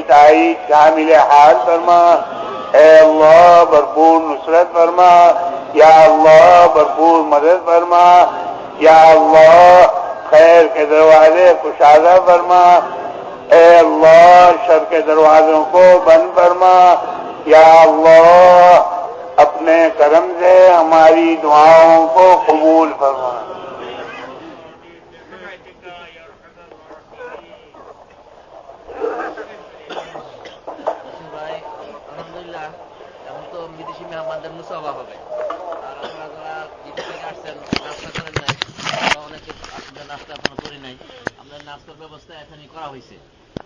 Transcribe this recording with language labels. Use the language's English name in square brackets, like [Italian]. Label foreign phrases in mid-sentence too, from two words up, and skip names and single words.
[Urdu] تائید شامل حال فرما، اے اللہ بھرپور نصرت فرما، یا اللہ بھرپور مدد فرما، یا اللہ خیر کے دروازے کشادہ فرما، اے اللہ شر کے دروازوں کو بند فرما، یا اللہ اپنے کرم سے ہماری دعاؤں کو قبول فرما۔ [Bangla] আলহামদুলিল্লাহ এখন তো বিদেশি মেহমানদের মুসাফা হবে, আর আপনারা যারা বিদেশ থেকে আসছেন নাস্তা করেন নাই, আমরা অনেকে নাস্তা এখনো করি নাই, আমরা নাস্তার ব্যবস্থা এখানেই করা হয়েছে।